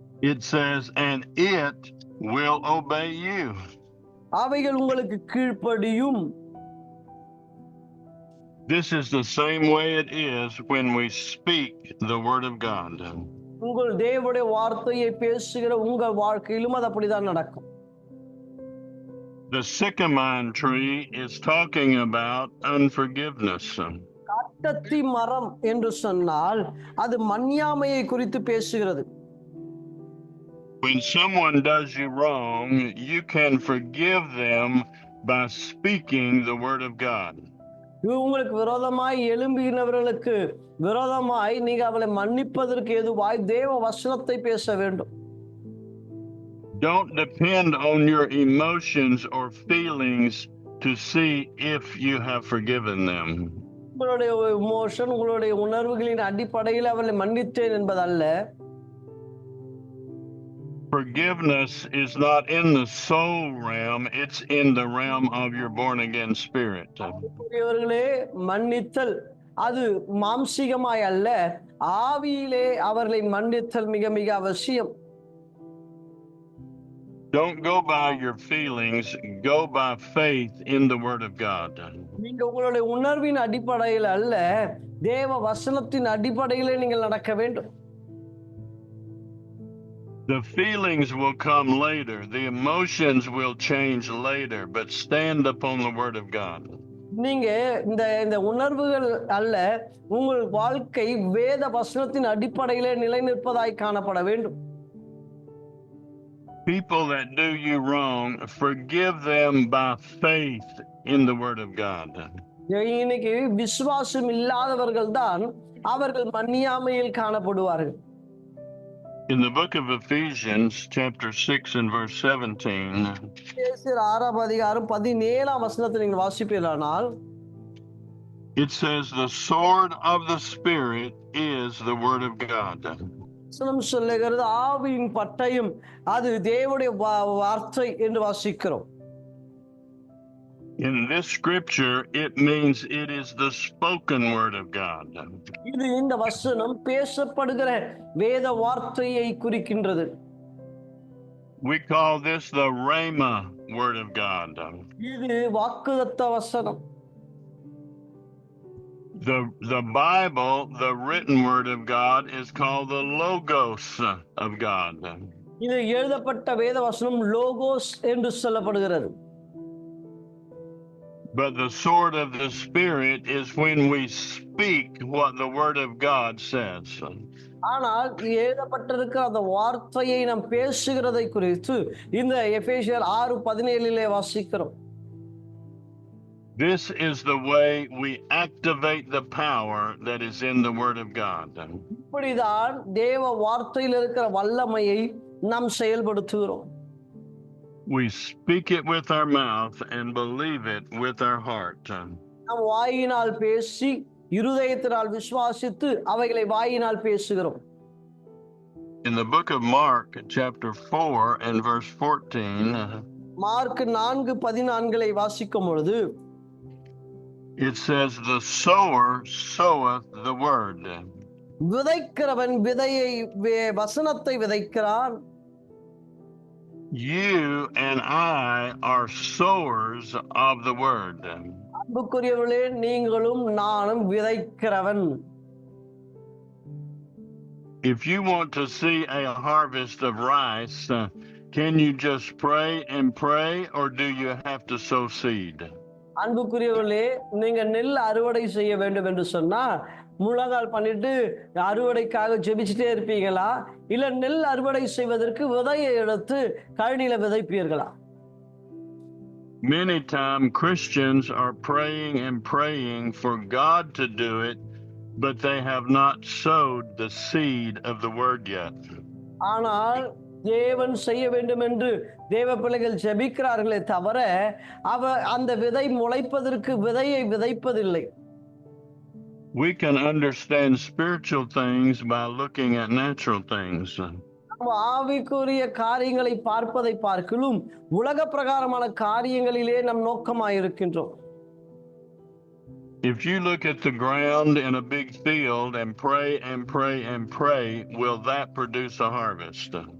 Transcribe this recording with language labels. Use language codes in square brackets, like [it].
[en] It says, and it will obey you. [ta] அவைகள் உங்களுக்கு கீழ்ப்படியும். [en] This is the same way it is when we speak the word of God. [ta] உங்கள் தேவனுடைய வார்த்தையை பேசுகிற உங்கள் வாழ்க்கையிலும் அது அப்படிதான் நடக்கும். [en] The sycamore tree is talking about unforgiveness. [ta] காட்டத்தி மரம் என்று சொன்னால் அது மன்னியாமையை குறித்து பேசுகிறது. [en] When someone does you wrong, you can forgive them by speaking the word of God. [ta] உங்களுக்கு விரோதமாய் எழும்பினவர்களுக்கு விரோதமாய் நீங்க அவளை மன்னிப்பதற்கு ஏதுவாய் தேவ வசனத்தை பேச வேண்டும். [en] Don't depend on your emotions or feelings to see if you have forgiven them. [ta] உங்களுடைய எமோஷன், உங்களுடைய உணர்வுகளின் அடிப்படையில் அவளை மன்னித்தேன் என்பதல்ல. [en] Forgiveness is not in the soul realm, it's in the realm of your born again spirit. [ta] அன்புக்குரியவர்களே, மன்னித்தல் அது மாம்சீகமாய் அல்ல, ஆவியிலே அவர்களை மன்னித்தல் மிக மிக அவசியம். [en] Don't go by your feelings, go by faith in the word of God. [ta] நீங்க உங்களுடைய உணர்வின் அடிப்படையில் அல்ல, தேவ வசனத்தின் அடிப்படையிலே நீங்கள் நடக்க வேண்டும். [en] The feelings will come later, the emotions will change later, but stand upon the word of God. [ta] நீங்க இந்த உணர்வுகள் அல்ல, உங்கள் வாழ்க்கை வேத வசனத்தின் அடிப்படையிலே நிலை நிற்பதாய் காணப்பட வேண்டும். [en] People that do you wrong, forgive them by faith in the word of God. [ta] இன்னைக்கு விசுவாசம் இல்லாதவர்கள் தான் அவர்கள் மன்னியாமையில் காணப்படுவார்கள். [en] In the book of Ephesians, chapter 6 and verse 17, [ta] எபேசியர் 6ஆம் அதிகாரம் 17ஆம் வசனத்தை நீங்கள் வாசிப்பீர்களானால், [en] it says, the sword of the Spirit is the word of God. [ta] வசனம் சொல்லுகிறது ஆவியின் பட்டயம், அது தேவனுடைய வார்த்தை என்று வாசிக்கிறோம். [en] In this scripture, it means it is the spoken word of God. [ta] இது இந்த வசனம் பேசப்படுகிற வேத வார்த்தையை குறிக்கின்றது. [en] We call this the Rhema word of God. [ta] இது வாக்குத்தத்த வசனம். [en] The Bible, the written word of God, is called the Logos of God. [ta] இது எழுதப்பட்ட வேத வசனம் லோகோஸ் என்று சொல்லப்படுகிறது. [en] But the sword of the Spirit is when we speak what the word of God says. [ta] ஆனால் எழுதப்பட்டிருக்கிற அந்த வார்த்தையை நாம் பேசுகிறதை குறித்து இந்த எபேசியர் 6:17 வாசிக்கிறோம். [en] This is the way we activate the power that is in the word of God. [ta] இப்படிதான் தேவ வார்த்தையில் இருக்கிற வல்லமையை நாம் செயல்படுத்துகிறோம். [en] We speak it with our mouth and believe it with our heart. [ta] நாம் வாயினால் பேசி இருதயத்தினால் விசுவாசித்து அவைகளை வாயினால் பேசுகிறோம். [en] In the book of Mark, chapter 4 and verse 14, [ta] mark 4:14 வாசிக்கும் பொழுது, [en] it says, the sower soweth the word. [ta] விதைக்கிறவன் விதையை வசனத்தை விதைக்கிறான். [en] You and I are sowers of the word. [ta] அன்புக்குரியவர்களே, நீங்களும் நானும் விதைக்கிறவன். [en] If you want to see a harvest of rice, can you just pray and pray, or do you have to sow seed? [ta] அன்புக்குரியவர்களே, நீங்க நெல் அறுவடை செய்ய வேண்டும் என்று சொன்னா முழங்கால் பண்ணிட்டு அறுவடைக்காக ஜெபிச்சுட்டே இருப்பீங்களா, இல்ல நெல் அறுவடை செய்வதற்கு விதையை எடுத்து கழனியில விதைப்பீர்களா? [en] Many times Christians are praying and praying for God to do it, but they have not sowed the seed of the word yet. [ta] ஆனால் தேவன் செய்ய வேண்டும் என்று தேவ பிள்ளைகள் ஜெபிக்கிறார்களே தவிர அந்த விதை முளைப்பதற்கு விதையை விதைப்பதில்லை. [en] We can understand spiritual things by looking at natural things. [ta] ஆவிக்குரிய காரியங்களை பார்ப்பதை பார்க்கலும் உலக பிரகாரமான காரியங்களிலே நம் நோக்கமாயிருக்கின்றோம். [en] If you look at the ground in a big field and pray and pray and pray, will that produce a harvest?